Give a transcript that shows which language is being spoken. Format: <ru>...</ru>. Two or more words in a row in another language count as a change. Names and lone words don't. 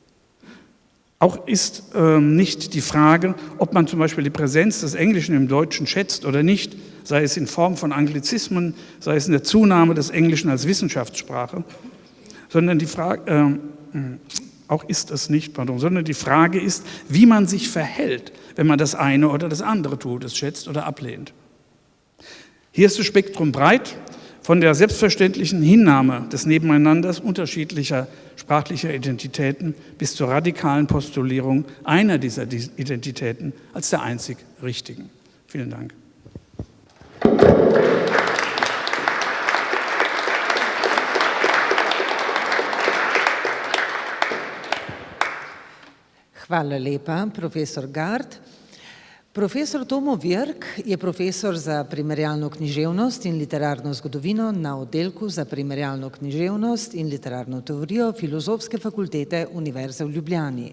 <de>Auch ist nicht die Frage, ob man zum Beispiel die Präsenz des Englischen im Deutschen schätzt oder nicht, sei es in Form von Anglizismen, sei es in der Zunahme des Englischen als Wissenschaftssprache, sondern die Frage, sondern die Frage ist, wie man sich verhält, wenn man das eine oder das andere tut, es schätzt oder ablehnt. Hier ist das Spektrum breit Von der selbstverständlichen Hinnahme des Nebeneinanders unterschiedlicher sprachlicher Identitäten bis zur radikalen Postulierung einer dieser Identitäten als der einzig richtigen. Vielen Dank.</de> <sl>Hvala lepa, profesor Gard. Profesor Tomo Virk je profesor za primerjalno književnost in literarno zgodovino na oddelku za primerjalno književnost in literarno teorijo Filozofske fakultete Univerze v Ljubljani.</sl>